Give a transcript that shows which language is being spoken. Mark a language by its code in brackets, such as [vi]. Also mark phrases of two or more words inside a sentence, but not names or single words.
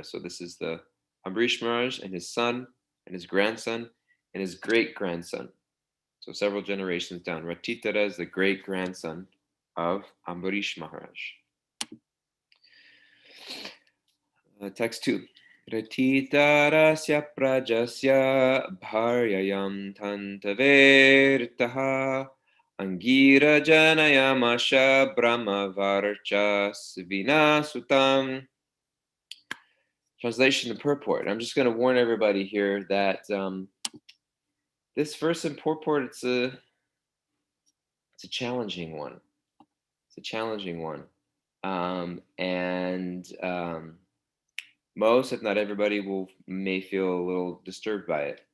[en] So this is the Ambarish Maharaj and his son and his grandson and his great-grandson. So several generations down. Ratitara is the great-grandson of Ambarish Maharaj. Text 2. [sa] रथीतरस्य प्रजस्य भार्यायां तन्तवेर्तः अङ्गिरा जनयामास ब्रह्मवर्चस् विनसुतम्. [en] Translation and purport. I'm just going to warn everybody here that this verse and purport, it's a challenging one. It's a challenging one. Most, if not everybody, may feel a little disturbed by it.